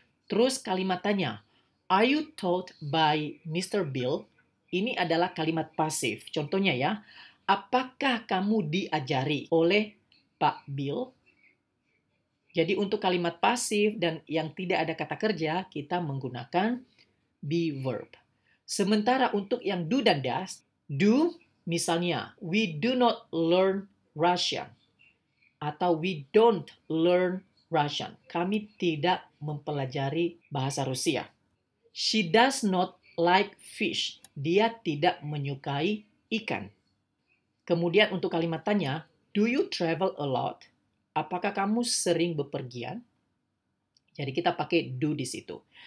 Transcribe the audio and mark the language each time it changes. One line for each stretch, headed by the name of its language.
Indonesian: Terus kalimat tanya,
English: are you taught by Mr. Bill?
Indonesian: Ini adalah kalimat pasif. Contohnya ya, apakah kamu diajari oleh Pak Bill? Jadi untuk kalimat pasif dan yang tidak ada kata kerja, kita menggunakan be verb. Sementara untuk yang
English: do
Indonesian: dan
English: does, do
Indonesian: misalnya,
English: we do not learn Russian.
Indonesian: Atau
English: we don't learn Russian.
Indonesian: Kami tidak mempelajari bahasa Rusia.
English: She does not like fish.
Indonesian: Dia tidak menyukai ikan. Kemudian untuk kalimat tanya,
English: do you travel a lot?
Indonesian: Apakah kamu sering bepergian? Jadi kita pakai do di situ.